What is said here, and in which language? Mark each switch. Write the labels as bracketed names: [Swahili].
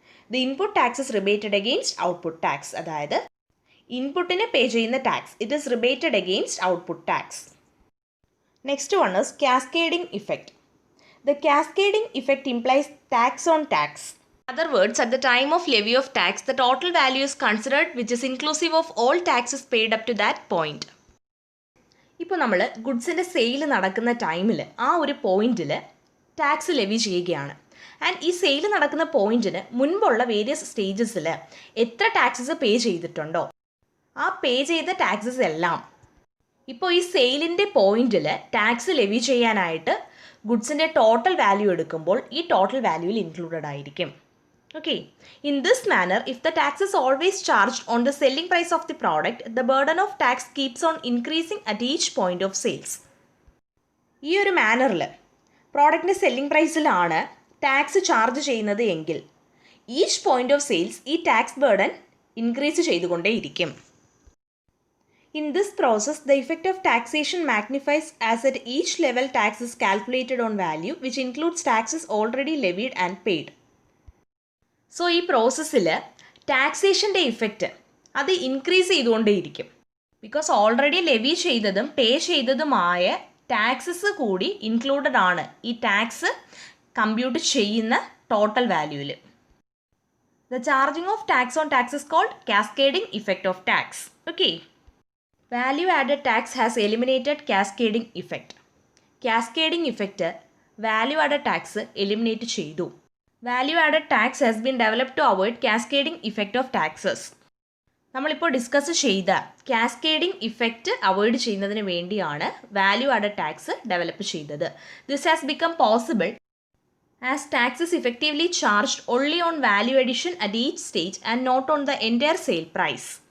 [English] The input tax is rebated against output tax. [Malayalam] അതായത് ഇൻപുട്ടിന് പേ ചെയ്യുന്ന tax [English] It is rebated against output tax. Next one is cascading effect. The cascading effect implies tax on tax. In other words, at the time of levy of tax, the total value is considered which is inclusive of all taxes paid up to that point. [Malayalam] ഇപ്പോൾ നമ്മൾ ഗുഡ്സിൻ്റെ sale നടക്കുന്ന ടൈമിൽ ആ ഒരു പോയിന്റിൽ tax levy ചെയ്യുകയാണ്. And ഈ sale നടക്കുന്ന പോയിന്റിന് മുൻപുള്ള വേരിയസ് സ്റ്റേജസിൽ എത്ര ടാക്സസ് പേ ചെയ്തിട്ടുണ്ടോ ആ പേ ചെയ്ത ടാക്സസ് എല്ലാം ഇപ്പോൾ ഈ സെയിലിൻ്റെ പോയിന്റിൽ ടാക്സ് ലെവി ചെയ്യാനായിട്ട് ഗുഡ്സിൻ്റെ ടോട്ടൽ വാല്യൂ എടുക്കുമ്പോൾ ഈ ടോട്ടൽ വാല്യൂവിൽ ഇൻക്ലൂഡഡ് ആയിരിക്കും. [English] Okay, in this manner if the tax is always charged on the selling price of the product the burden of tax keeps on increasing at each point of sales. [Malayalam] ഈ ഒരു മാനറിൽ പ്രോഡക്റ്റിൻ്റെ selling പ്രൈസിലാണ് tax charge ചെയ്യുന്നത് എങ്കിൽ each point of sales ഈ tax burden increase ചെയ്തുകൊണ്ടേയിരിക്കും. [English] In this process, the effect of taxation magnifies as at each level tax is calculated on value, which includes taxes already levied and paid. [Malayalam] So, ഈ പ്രോസസ്സിൽ ടാക്സേഷൻ്റെ effect അത് increase ചെയ്തുകൊണ്ടേയിരിക്കും. Because already levy ചെയ്തതും പേ ചെയ്തതുമായ taxes കൂടി included ആണ് ഈ tax compute ചെയ്യുന്ന total വാല്യൂവിൽ. [English] The charging of tax on tax is called cascading effect of tax. Okay. Value added tax has eliminated cascading effect. Cascading effect value added tax eliminate ചെയ്തു. Value added tax has been developed to avoid cascading effect of taxes. [Malayalam] നമ്മളിപ്പോൾ discuss ചെയ്ത cascading effect avoid ചെയ്യുന്നതിന് വേണ്ടിയാണ് value added tax develop ചെയ്തത്. [English] This has become possible as tax is effectively charged only on value addition at each stage and not on the entire sale price.